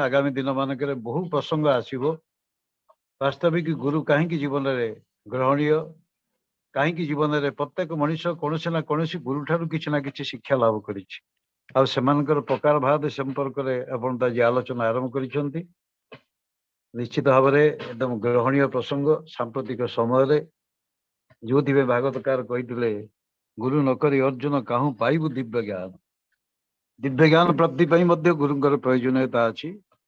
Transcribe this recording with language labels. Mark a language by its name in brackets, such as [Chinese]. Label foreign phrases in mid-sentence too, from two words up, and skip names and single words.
[Odia] ଆଗାମୀ ଦିନ ମାନଙ୍କରେ ବହୁ ପ୍ରସଙ୍ଗ ଆସିବ। ବାସ୍ତବିକ ଗୁରୁ କାହିଁକି ଜୀବନ ରେ ଗ୍ରହଣୀୟ, କାହିଁକି ଜୀବନ ରେ ପ୍ରତ୍ୟେକ ମନୁଷ୍ୟ କୌଣସି ନା କୌଣସି ଗୁରୁ ଠାରୁ କିଛି ନା କିଛି ଶିକ୍ଷା ଲାଭ କରିଛି। ଆ ସେମାନଙ୍କର ପ୍ରକାର ଭାବ ସମ୍ପର୍କ ରେ ଆପଣ ତାଜି ଆଲୋଚନା ଆରମ୍ଭ କରିସନ୍ତି। ନିଶ୍ଚିତ ଭାବ ମେଁ ଏକଦମ ଗ୍ରହଣୀୟ ପ୍ରସଙ୍ଗ। ସାମ୍ପ୍ରତିକ ସମୟ ରେ ଯୋ ଭାଗବତକାର କହି ଗୁରୁ ନକରି ଅର୍ଜୁନ କାହୁଁ ପାଇବୁ ଦିବ୍ୟ ଜ୍ଞାନ। ଦିବ୍ୟ ଜ୍ଞାନ ପ୍ରାପ୍ତି ଗୁରୁଙ୍କର ପ୍ରୟୋଜନୀୟତା ଅଛି।